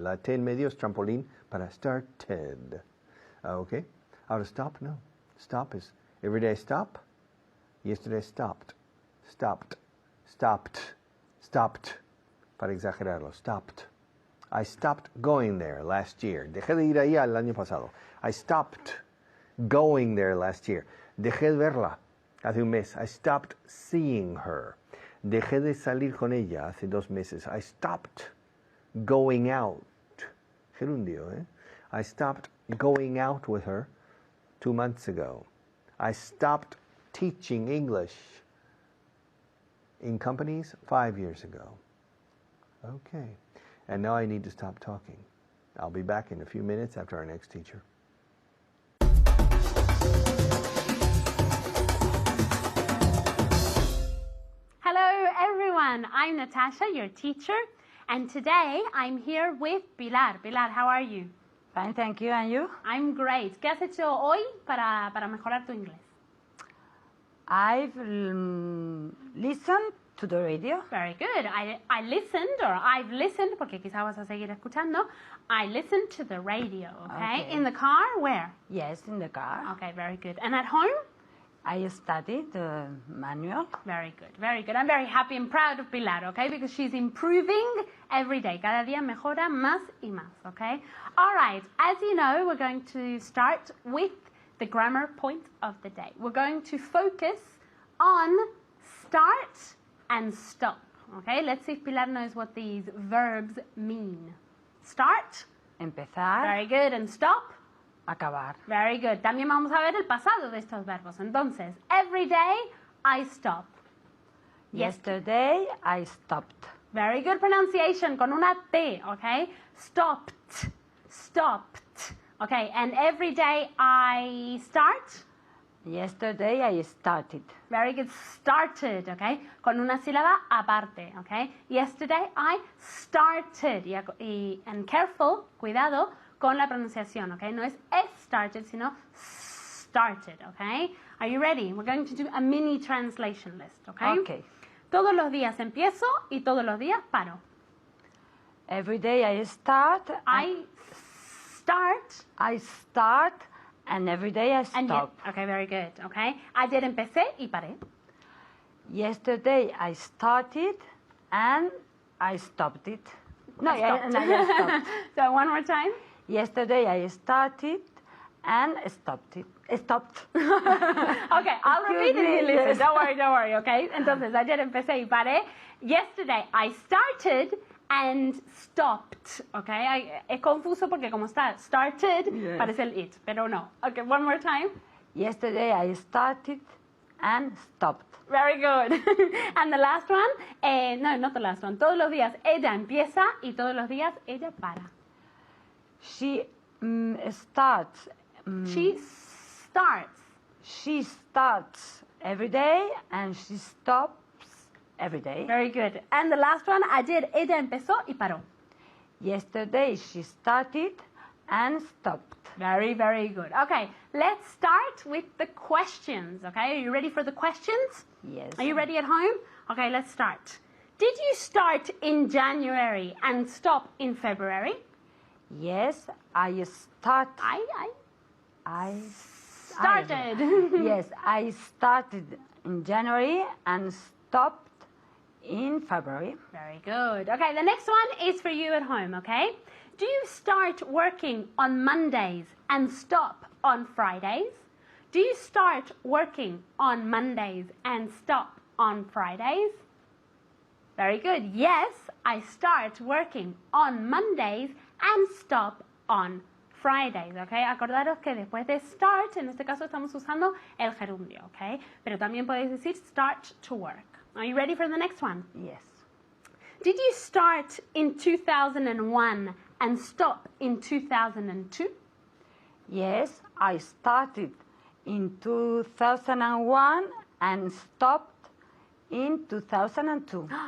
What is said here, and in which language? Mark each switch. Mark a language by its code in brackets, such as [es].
[es] La T en medio es trampolín para started. Okay? Ahora stop, no. [en] Stop is every day I stop, yesterday I stopped, stopped, stopped, stopped. [es] Para exagerarlo, [en] stopped. I stopped going there last year. [es] Dejé de ir ahí el año pasado. [en] I stopped going there last year. [es] Dejé de verla hace un mes. [en] I stopped seeing her. [es] Dejé de salir con ella hace 2 meses. [en] I stopped going out. [es] Gerundio, eh? [en] I stopped going out with her 2 months ago. I stopped teaching English in companies 5 years ago. Okay, and now I need to stop talking. I'll be back in a few minutes after our next teacher. Hello everyone, I'm Natasha, your teacher, and today I'm here with Pilar. Pilar, how are you? Fine, thank you. And you? I'm great. [es] ¿Qué has hecho hoy para mejorar tu inglés? [en] I've listened to the radio. Very good. I listened, or I've listened, [es] porque quizá vas a seguir escuchando. [en] I listened to the radio, okay? In the car, where? Yes, in the car. Okay, very good. And at home? I studied the manual. Very good, very good. I'm very happy and proud of Pilar, okay? Because she's improving every day. [es] Cada día mejora más y más, okay? [en] All right, as you know, we're going to start with the grammar point of the day. We're going to focus on start and stop, okay? Let's see if Pilar knows what these verbs mean. Start. [es] Empezar. [en] Very good. And stop. [es] Acabar. [en] Very good. [es] También vamos a ver el pasado de estos verbos. Entonces, [en] every day I stop. Yesterday I stopped. Very good pronunciation [es] con una T, [en] okay? Stopped. Stopped. Okay, and every day I start. Yesterday I started. Very good. Started, okay? [es] Con una sílaba aparte, [en] okay? Yesterday I started. And careful, [es] cuidado con la pronunciación, [en] okay? [es] No es started, sino started, [en] okay? Are you ready? We're going to do a mini translation list, okay? Okay. [es] Todos los días empiezo y todos los días paro. [en] Every day I start. I start And every day I and stop. okay, very good, okay? [es] Ayer empecé y paré. [en] Yesterday I started and I stopped it. No, I stopped. and I stopped. So one more time. Yesterday I started and stopped it. Stopped. Okay, I'll repeat it and you Excuse me, listen. Don't worry, okay? [es] Entonces, ayer empecé y paré. [en] Yesterday I started and stopped, okay? [es] Es confuso porque como está started, [en] Yes. [es] parece el it, pero no. [en] Okay, one more time. Yesterday I started and stopped. Very good. And the last one, no, not the last one. Todos los días ella empieza y todos los días ella para. She starts. She starts. She starts every day and she stops every day. Very good. And the last one, [es] ayer ella empezó y paró. [en] Yesterday she started and stopped. Very, very good. Okay, let's start with the questions, okay? Are you ready for the questions? Yes. Are you ready at home? Okay, let's start. Did you start in January and stop in February? Yes, I start. I I started. yes, I started in January and stopped in February. Very good. Okay, the next one is for you at home, okay? Do you start working on Mondays and stop on Fridays? Do you start working on Mondays and stop on Fridays? Very good. Yes, I start working on Mondays and stop on Fridays, okay? [es] Acordaros que después de start, en este caso estamos usando el gerundio, okay? Pero también podéis decir start to work. [en] Are you ready for the next one? Yes. Did you start in 2001 and stop in 2002? Yes, I started in 2001 and stopped in 2002.